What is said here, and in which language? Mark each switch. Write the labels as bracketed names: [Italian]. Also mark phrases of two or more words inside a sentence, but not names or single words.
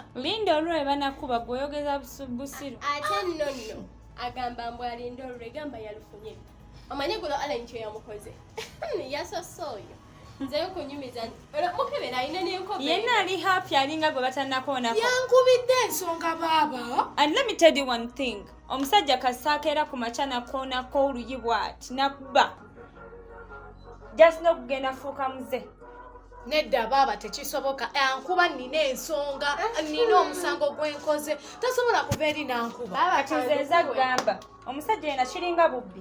[Ganda] Linda olwo banakuba gw'oyogeza busiru. Ate nno agamba mbu alinda olwo egamba yalufunye. Omanyi gulo Allen kye yamukoze. Yasosse oyo. Nze nkunyumiza mukebera alina n'enkobe. Yenna ali happy alinga gwe batannakoonako. Yankubidde ensonga baaba. [English] And let me tell you one thing. [Ganda] Omusajja kasaakeera ku makya nakoonako oluyi bw'ati nakuba. Just n'okugenda fuuka muze. Nedda baaba tekisoboka. Ankuba nina ensonga. Nina omusango gwenkoze. Tasobola kuva eri n'ankuba. Kati nze nza kugamba omusajja yena kiringa bubbi.